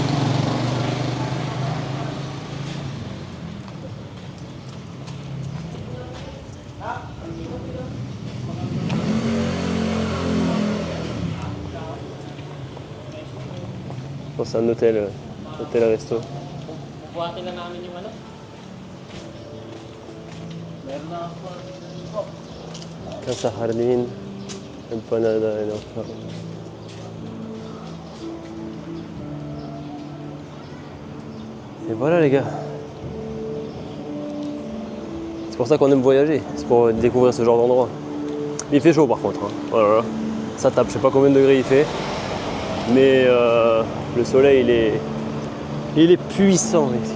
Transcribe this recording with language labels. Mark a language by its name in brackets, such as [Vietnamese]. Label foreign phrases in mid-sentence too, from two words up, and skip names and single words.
[French] Je pense que c'est un hôtel resto. [Filipino] Buhatin na namin yung ano. Meron na ako. [French] Casa Jardín, empanada et enfin. Et voilà les gars. C'est pour ça qu'on aime voyager, c'est pour découvrir ce genre d'endroit. Il fait chaud par contre, hein. Voilà. Ça tape, je sais pas combien de degrés il fait. Mais le soleil il est puissant ici.